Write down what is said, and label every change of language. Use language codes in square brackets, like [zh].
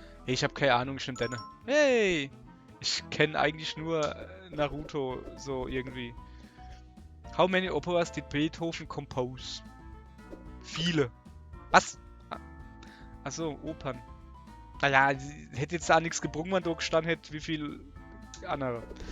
[de] Hey, ich habe keine Ahnung, ich nehm deine. Hey! Ich kenne eigentlich nur Naruto, so irgendwie. [en] How many operas did Beethoven compose? [de] Viele. Was? Achso, Opern. Naja, hätte jetzt da nichts gebrungen, wenn da gestanden hätte, wie viel andere.